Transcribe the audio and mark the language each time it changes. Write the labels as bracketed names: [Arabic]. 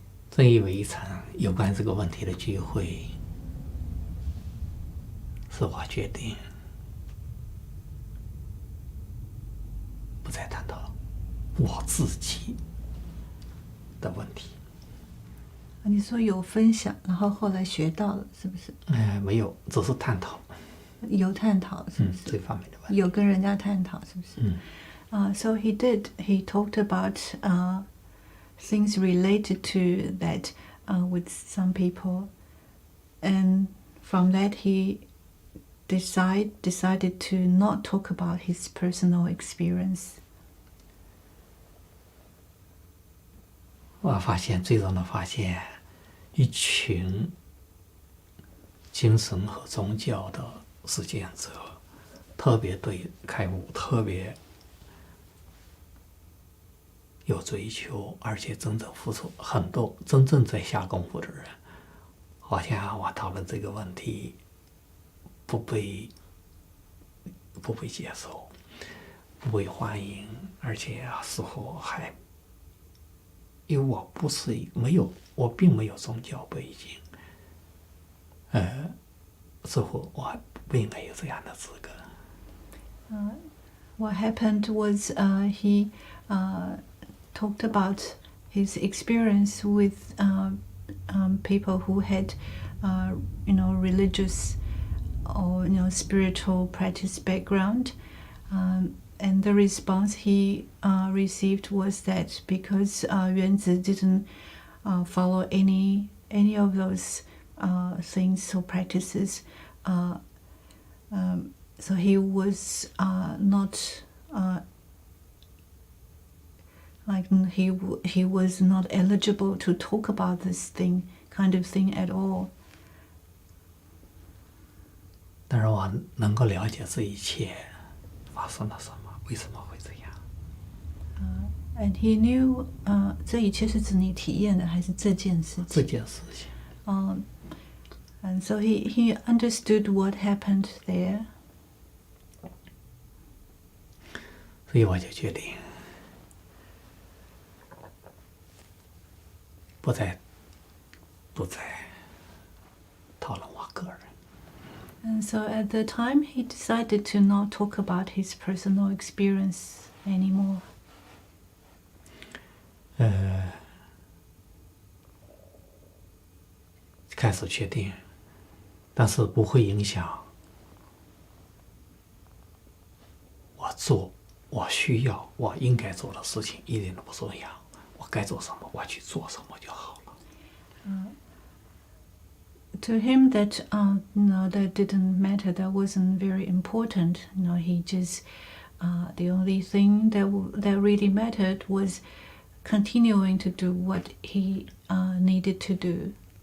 [Chinese] 正因为一场有关这个问题的聚会，是我决定不再探讨我自己的问题。你说有分享，然后后来学到了，是不是？没有，只是探讨。有探讨，是不是？这方面的问题。有跟人家探讨，是不是？ [English] So he did. He talked about things related to that with some people, and from that he decided to not talk about his personal experience. [Chinese] 我发现最终的发现，一群精神和宗教的实践者，特别对开悟特别有追求，而且真正付出很多，真正在下功夫的人，好像我讨论这个问题不被接受，不被欢迎，而且似乎还。因为我不是我并没有宗教背景，似乎我不应该有这样的资格。 [English] What happened was he talked about his experience with people who had, religious or spiritual practice background. And the response he received was that because Yuanzi didn't follow any of those things or practices, so he was not he was not eligible to talk about this kind of thing at all. [Chinese] 但是我能够了解这一切发生了什么。为什么会这样？ [English] And he knew [Chinese] 这一切是指你体验的还是这件事情？这件事情。 [English] And so he understood what happened there. [Chinese] 所以我就决定不再讨论我个人。 [English] And so at the time, he decided to not talk about his personal experience anymore. [Chinese] 开始确定，但是不会影响我做我需要我应该做的事情，一点都不重要。我该做什么，我去做什么就好了。 [English] To him, that that didn't matter. That wasn't very important. He just the only thing that really mattered was continuing to do what he needed to do.